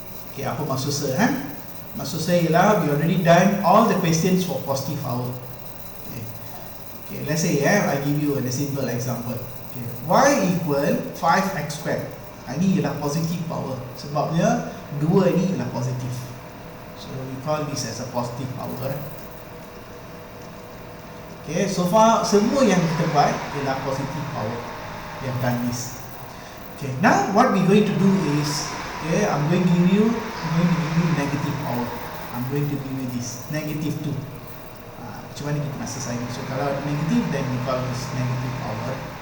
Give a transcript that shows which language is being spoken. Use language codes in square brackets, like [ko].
[en] Okay, [ms] apa maksud saya? Maksud saya ialah [en] we already done all the questions for positive power. Okay, let's say I give you a simple example. Okay, y equal 5x squared. [ms] Ini ialah positive power. Sebabnya 2 ni ialah positif. [en] So we call this as a positive power. [ms] Okay, so far semua yang kita buat ialah positive power. [en] We have done this. Okay, now what we going to do is, I'm going to give you negative power. I'm going to give you this negative 2. [ms] Macam mana kita nak selesai ni? [en] So kalau ada negative, then we call this negative power.